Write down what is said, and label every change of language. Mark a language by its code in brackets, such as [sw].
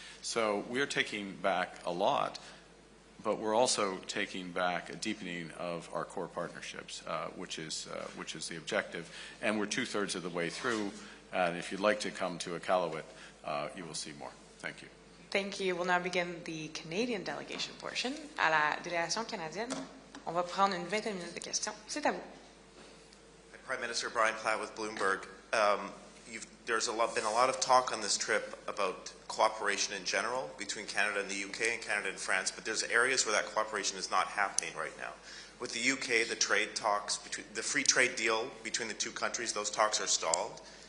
[en] So we're taking back a lot, but we're also taking back a deepening of our core partnerships, which is the objective. And we're 2/3 of the way through. And if you'd like to come to Iqaluit, you will see more. Thank you. Thank you. We'll now begin the Canadian delegation portion. [fr] À la délégation canadienne, on va prendre une vingtaine de minutes de questions. C'est à vous. [en] Prime Minister Brian Platt with Bloomberg. There's been a lot of talk on this trip about cooperation in general between Canada and the UK and Canada and France, but there's areas where that cooperation is not happening right now. With the UK, the trade talks, the free trade deal between the two countries, those talks are stalled.